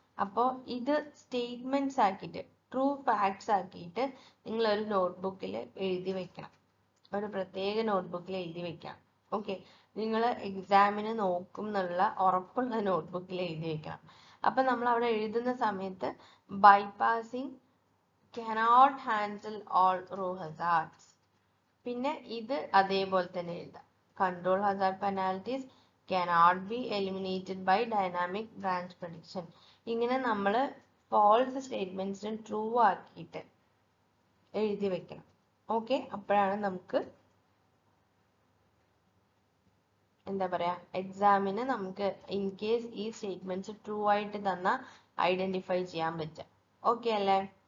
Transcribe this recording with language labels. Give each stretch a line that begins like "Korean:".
Malayalam: അപ്പോൾ ഇത് സ്റ്റേറ്റ്മെന്റ്സ് ആക്കിയിട്ട് ട്രൂ ഫാക്ട്സ് ആക്കിയിട്ട് നിങ്ങൾ ഒരു നോട്ട്ബുക്കിൽ എഴുതി വെക്കണം, ഒരു പ്രത്യേക നോട്ട്ബുക്കിൽ എഴുതി വെക്കണം. ഓക്കെ, നിങ്ങൾ എക്സാമിന് നോക്കും എന്നുള്ള ഉറപ്പുള്ള നോട്ട്ബുക്കിൽ എഴുതി വെക്കണം. അപ്പം നമ്മൾ അവിടെ എഴുതുന്ന സമയത്ത് ബൈപാസിങ്
English: cannot handle all row hazards.
Malayalam: പിന്നെ ഇത് അതേപോലെ തന്നെ എഴുതാം.
English: Control hazard penalties cannot be eliminated by dynamic branch prediction.
Malayalam: ഇങ്ങനെ നമ്മൾ ഫാൾസ് സ്റ്റേറ്റ്മെന്റ്സിന് ട്രൂ ആക്കിയിട്ട് എഴുതി വെക്കണം. ഓക്കെ, അപ്പോഴാണ് നമുക്ക് എന്താ പറയാ എക്സാമിന് നമുക്ക് ഇൻ കേസ് ഈ സ്റ്റേറ്റ്മെന്റ്സ് ട്രൂ ആയിട്ട് തന്നാൽ ഐഡന്റിഫൈ ചെയ്യാൻ പറ്റും. ഓക്കെ അല്ലേ?